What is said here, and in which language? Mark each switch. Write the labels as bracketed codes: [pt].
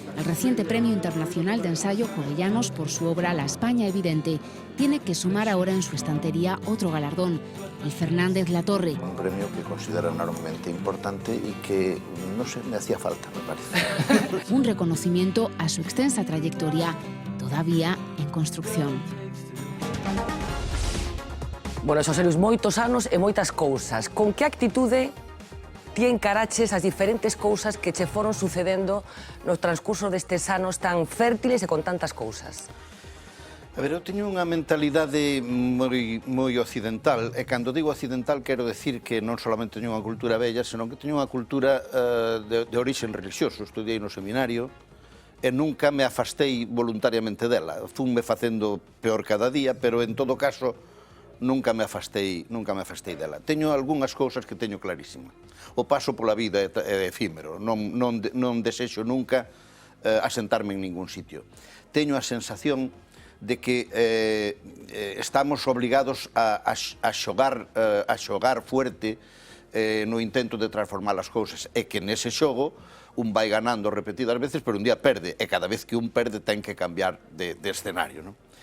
[es] El reciente Premio Internacional de Ensayo Jovellanos por su obra La España Evidente tiene que sumar ahora en su estantería otro galardón, el Fernández Latorre. Un premio que considero enormemente importante y que, no sé, me hacía falta, me parece. Un reconocimiento a su extensa trayectoria, todavía en construcción. [gl] Bueno, Xosé Luis, moitos anos e moitas cousas. Con que actitude ti encaraches as diferentes cousas que che foron sucedendo no transcurso destes anos tan fértiles e con tantas cousas? A ver, eu teño unha mentalidade moi occidental, e cando digo occidental quero decir que non solamente teño unha cultura bella, senón que teño unha cultura de orixen religioso. Estudiei no seminario e nunca me afastei voluntariamente dela. Funme facendo peor cada día, pero en todo caso nunca me afastei dela. Teño algunhas cousas que teño clarísima. O paso pola vida é efímero, non desexo nunca asentarme en ningún sitio. Teño a sensación de que estamos obligados a xogar fuerte no intento de transformar as cousas, e que nese xogo un vai ganando repetidas veces, pero un día perde, e cada vez que un perde ten que cambiar de escenario, non?